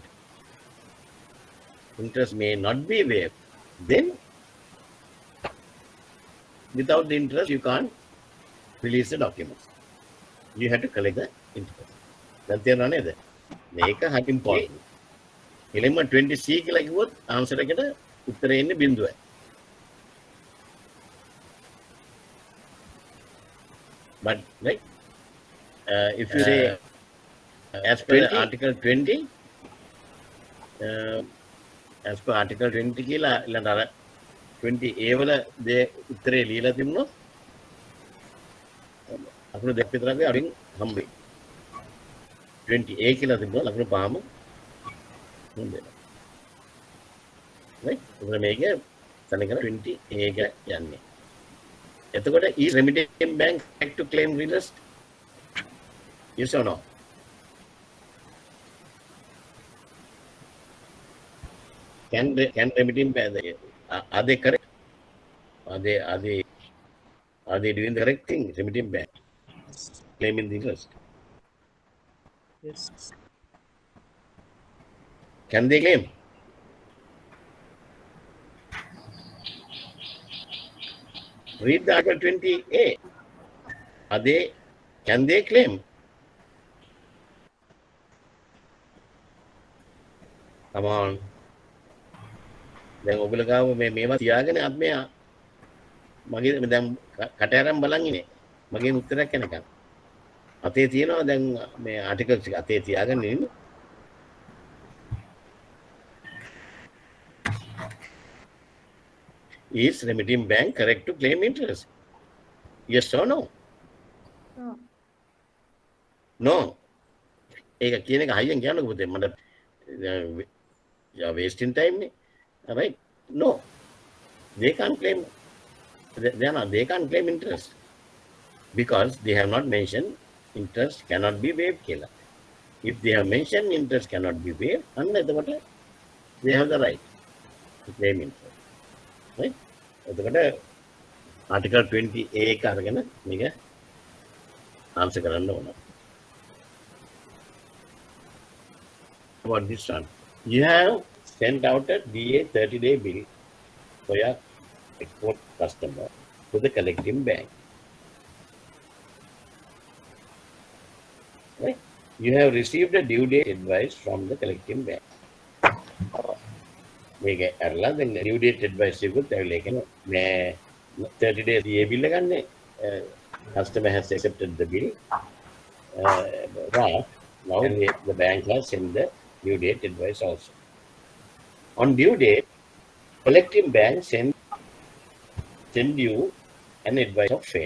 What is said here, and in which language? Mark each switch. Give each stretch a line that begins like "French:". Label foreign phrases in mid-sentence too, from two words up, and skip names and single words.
English: Interest may not be waived. Then, without the interest, you can't release the documents. You have to collect the interest. That's the answer. Make a happy point. Element 20C
Sinhala: කියලා කිව්වොත් answer එකට උත්තරේ එන්නේ බිඳුවයි.
English: But right, if you say as per Article 20, as per Article 20
Sinhala: කියලා ඊළඟ අර 20A වල දේ උත්තරේ ලියලා තිබුණොත් අකුණු දෙක විතරක් අරින් හම්බෙයි. 20A කියලා තිබුණා ලකුණු පහම හම්බෙනවා. right? උගල මේක සමහර 20A එක යන්නේ.
English: එතකොට is remitting bank correct to claim interest? Yes or no? Can remitting bank, are they correct? Are they doing the correct thing? Remitting bank claiming the interest. Yes. Can they claim? Read the Article 20A. Can they claim? Come on.
Sinhala: දැන් ඔයගොල්ලෝ ගාව මේවා තියාගෙන අපි මේ මගේ දැන් කට අරන් බලන් ඉන්නේ. මගේ උත්තරයක් එනකන්. අතේ තියෙනවා දැන් මේ ආටිකල්ස් එක අතේ තියාගෙන ඉන්නේ.
English: Is remitting bank correct to claim interest? Yes or no? No. No.
Sinhala: ඒක කියන එක හයියෙන් කියන්නකො පුතේ මට
English: wasting time
Sinhala: නේ.
English: Right? No. They can't claim. They can't claim interest because they have not mentioned interest cannot be waived. Kela. If they have mentioned interest cannot be waived, they have the right to claim interest. Right? Article 20A
Sinhala: එක අරගෙන මේක answer කරන්න ඕන.
English: About this one. You have sent out a DA 30-day bill for your export customer to the collecting bank. Right? You have received a due date advice from the collecting bank.
Sinhala: මේක අරලා දැන්
English: due date advice
Sinhala: එකත් ඇවිල්ලා කියන මේ
English: 30 days DA bill
Sinhala: එක ගන්න
English: customer has accepted the bill. Right. Now the bank has sent the due date advice also. On due date, collecting bank send you an advice of fate.